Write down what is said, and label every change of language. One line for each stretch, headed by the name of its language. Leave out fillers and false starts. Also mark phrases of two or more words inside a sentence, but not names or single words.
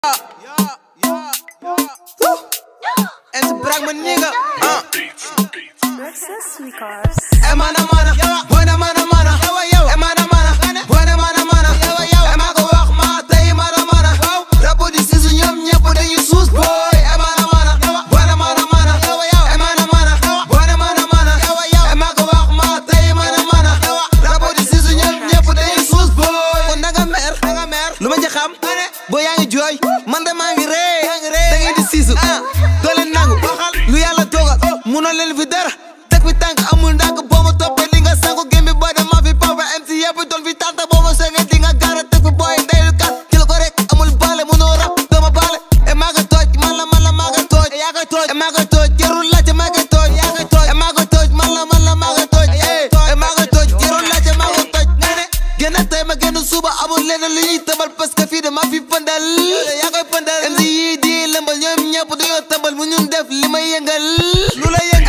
Wolof: En ze brak me nigga. Emana mana, buena mana mana. Emana mana, buena mana mana. Ema ko wax ma tey mana mana. Rapo di si su ñoom ñëpp dañuy suus boy. Emana mana, buena mana mana. Emana mana, buena mana mana. Ema ko wax ma tey mana mana. Rapo di si su ñoom ñëpp dañuy suus boy. Kon danga mer, lu ma ci xam boo yaa ngi jooy man de maa ngi ree da ngeen di siisu doo leen nangu lu yàlla dogal munoo leen fi dara teg fi tànk amul ndànk boo ma toppee di nga sangu gémbi booy de maa fi papa MC yëpp doon fi tànta boo ma sengee di nga gaara teg fi booy ndeylu kat jël ko rek amul baale munoo rap doo ma baale e maa ko tooj man la maa ko tooj yaa ko tooj e maa ko tooj jarul laajte maa ko tooj yaa ko tooj e maa ko tooj man la maa ko tooj e maa ko tooj jarul laajte maa ko tooj nga ne génn tey ma génn suba amul lenn lu ñuy tëbal
French: parce que
Wolof: fii de maa fi pëndal yaa koy pëndal MC yi di lëmbal ñoom ñëpp dañoo tëbal mu ñun def li may yëngal lu la yëngal